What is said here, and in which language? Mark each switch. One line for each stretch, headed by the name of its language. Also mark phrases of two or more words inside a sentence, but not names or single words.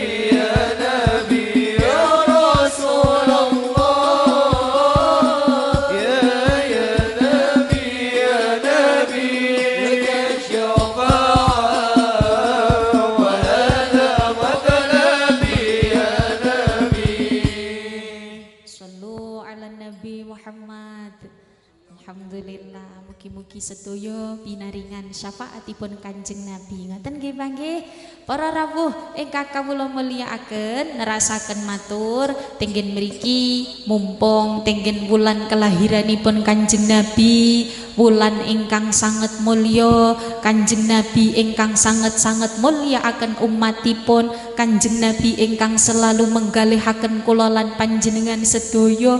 Arabic: يا نبي، يا رسول الله، يا نبي، لك الشفاعة وهذا مطلبي. يا نبي، صلوا على النبي محمد.
Javanese: Alhamdulillah, mugi-mugi sedaya pinaringan syafaatipun Kanjeng Nabi. Ngoten nggih Pak nggih. Para rawuh ingkang kawula mulyakaken, nerasaken matur tenggen mriki mumpung tenggen wulan kelahiranipun Kanjeng Nabi, wulan ingkang sanget mulya, Kanjeng Nabi ingkang sanget-sanget mulyakaken umatipun, Kanjeng Nabi ingkang selalu menggalihaken kula lan panjenengan sedaya.